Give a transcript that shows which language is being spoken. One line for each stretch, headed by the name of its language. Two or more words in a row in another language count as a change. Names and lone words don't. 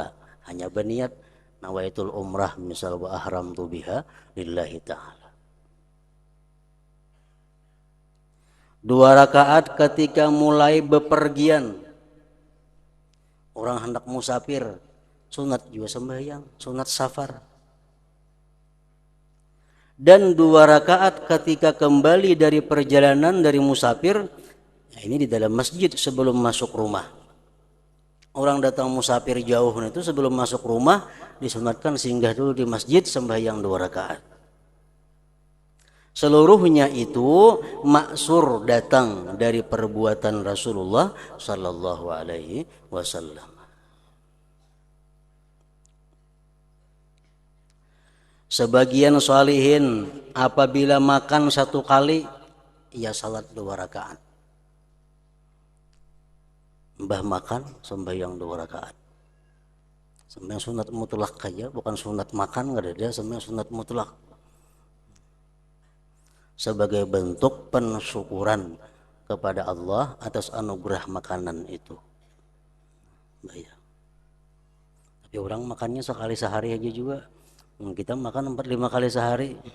Indonesian: Hanya berniat
Arabic: نويت العمرة misal وأحرمت بها لله تعالى.
Indonesian: 2 rakaat ketika mulai bepergian, orang hendak musafir, sunat juga sembahyang, sunat safar. Dan 2 rakaat ketika kembali dari perjalanan dari musafir, nah ini di dalam masjid sebelum masuk rumah. Orang datang musafir jauh itu sebelum masuk rumah disunatkan singgah dulu di masjid sembahyang 2 rakaat. Seluruhnya itu maksur datang dari perbuatan Rasulullah
Arabic: صلى الله عليه وسلم.
Indonesian: Sebagian sholihin apabila makan 1 kali, ia salat 2 rakaat. Mbah makan sembahyang 2 rakaat. Sembahyang sunat mutlak aja, bukan sunat makan, nggak ada, sembahyang sunat mutlak. Sebagai bentuk pensyukuran kepada Allah atas anugerah makanan itu. Bayar. Tapi orang makannya sekali sehari aja juga. Kita makan 4-5 kali sehari.